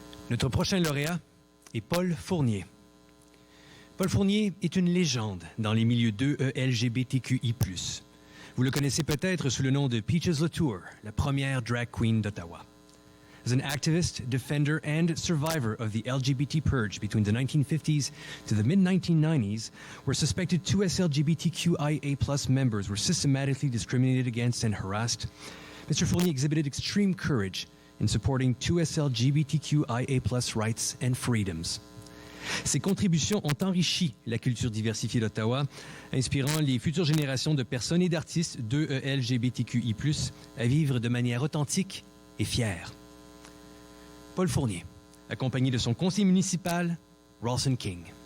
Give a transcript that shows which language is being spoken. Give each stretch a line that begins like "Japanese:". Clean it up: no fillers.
French: Notre prochain lauréat est Paul Fournier. Paul Fournier est une légende dans les milieux LGBTQI+. Vous le connaissez peut-être sous le nom de Peaches Latour, la première drag queen d'Ottawa.
English: As an activist, defender, and survivor of the LGBT purge between the 1950s to the mid-1990s, where suspected 2S LGBTQIA+ members were systematically discriminated against and harassed, Mr. Fournier exhibited extreme courage in supporting 2S LGBTQIA+ rights and freedoms.
French: Ses contributions ont enrichi la culture diversifiée d'Ottawa, inspirant les futures générations de personnes et d'artistes LGBTQI+, à vivre de manière authentique et fière. Paul Fournier, accompagné de son conseiller municipal, Ralston King.